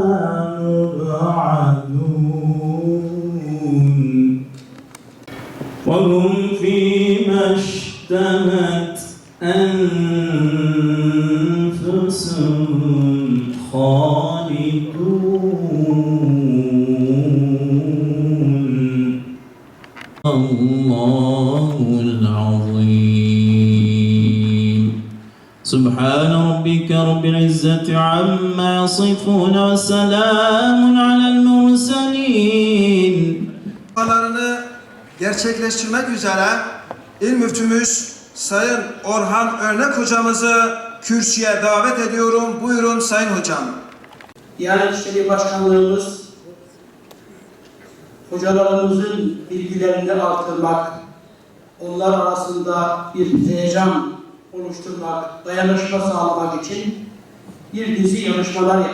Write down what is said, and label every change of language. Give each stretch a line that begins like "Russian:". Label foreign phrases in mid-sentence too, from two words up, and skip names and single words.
Arabic: مبعدون وهم فيما اشتهت أنفسهم خالدون. الله العظيم. سبحان ربك رب العزة عما يصفون وسلام على المرسلين.
Turkish: Gerçekleştirmek üzere İl Müftümüz Sayın Orhan Örnek hocamızı kürsüye davet ediyorum. Buyurun Sayın Hocam. Diyanet İşleri Başkanlığımız hocalarımızın bilgilerini artırmak, onlar arasında bir heyecan oluşturmak, dayanışma sağlamak için bir dizi yarışmalar yapar.